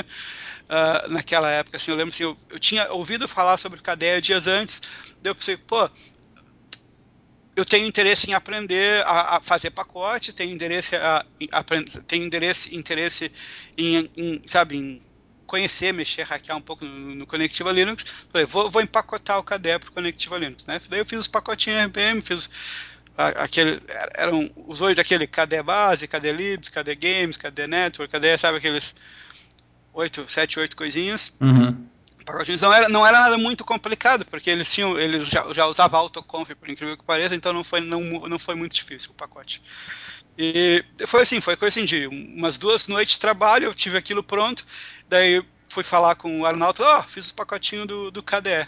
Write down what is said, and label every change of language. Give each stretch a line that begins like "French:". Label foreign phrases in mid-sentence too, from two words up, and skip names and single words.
Portuguese: Naquela época, assim, eu lembro assim, eu tinha ouvido falar sobre o KDE dias antes, daí eu pensei, pô, eu tenho interesse em aprender a fazer pacote, tenho interesse em sabe, em conhecer, mexer, hackear um pouco no Conectiva Linux. Falei, vou empacotar o KDE para o Conectiva Linux, né? Daí eu fiz os pacotinhos RPM, fiz eram os 8 daquele KDE base, KDE libs, KDE games, KDE network, KDE, sabe, aqueles 7, 8 coisinhas. Uhum. Não era nada muito complicado, porque eles já usavam autoconf, por incrível que pareça, então não foi muito difícil o pacote. E foi coisa assim, de umas 2 noites de trabalho, eu tive aquilo pronto, daí fui falar com o Arnaldo, fiz os pacotinhos do KDE.